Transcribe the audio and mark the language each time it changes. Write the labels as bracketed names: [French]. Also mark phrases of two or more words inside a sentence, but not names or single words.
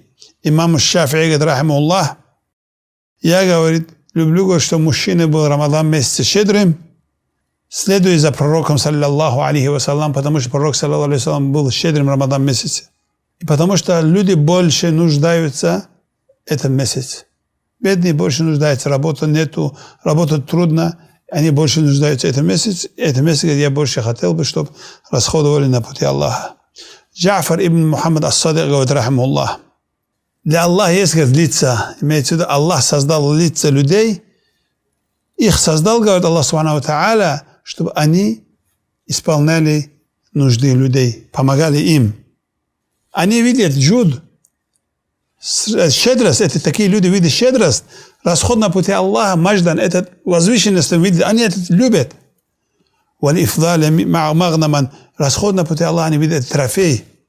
[Russian] Имам Шафии говорит, рахимахуллах, я, говорит, люблю, что мужчина был в Рамадан месяце щедрым, следуя за пророком, [Arabic] صلى الله عليه وسلم, [Russian] потому что пророк, [Arabic] صلى الله عليه وسلم, [Russian] был щедрым в Рамадан месяце. И потому что люди больше нуждаются этот месяц. Бедные больше нуждаются, работы нету, работать трудно, они больше нуждаются этот месяц. Это месяц, где я больше хотел бы, чтобы расходовали на пути Аллаха. Джафар ибн Мухаммад ас-Садик говорит, рахимахуллах, для Аллаха есть, говорит, лица. Имеется в виду, Аллах создал лица людей. Их создал, говорит [Arabic] الله سبحانه وتعالى, [Russian] чтобы они исполняли нужды людей, помогали им. Они видят джуд, Щедрость, это такие люди видят щедрость. Расход на пути Аллаха, маждан, это возвышенность видят, они это любят. [Arabic] والإفضال مغنما, [Russian] расход на пути Аллаха, они видят трофей.